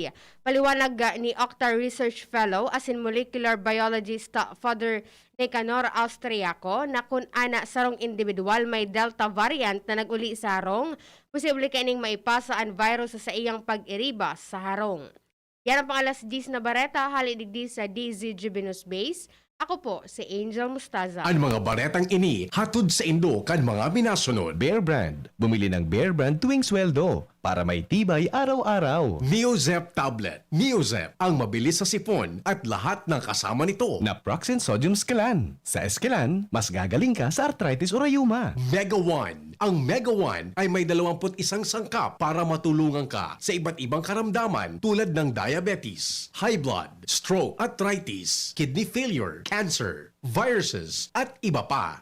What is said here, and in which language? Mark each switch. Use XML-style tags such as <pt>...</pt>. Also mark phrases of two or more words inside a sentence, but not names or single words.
<bik>Paliwanag ni Octar</bik> <en>Research Fellow</en> <bik>as in</bik> <en>Molecular Biologist</en> <bik>Father Nicanor Austriaco na kung ana sarong individual may Delta variant na naguli sa harong, posible kaning maipasa ang virus sa iyang pag-iribas sa harong. Yan ang pangalas 10 na bareta, halidigdi sa DZGB News Base. Ako po, si Angel Mustaza. Ang mga baretang ini, hatod sa Indo kan mga minasunod.</bik> <tl>Bear Brand. Bumili ng Bear Brand tuwing sweldo para may tibay araw-araw. Neozep Tablet. Neozep, ang mabilis sa sipon at lahat ng kasama nito. Naproxen Sodium Eskelan. Sa Eskelan, mas gagaling ka sa arthritis o rayuma. Mega One. Ang Mega One ay may 21 sangkap para matulungan ka sa iba't ibang karamdaman tulad ng diabetes,</tl> <en>high blood,</en> <tl>stroke, arthritis,</tl> <en>kidney failure,</en> <tl>cancer, viruses, at iba pa.</tl>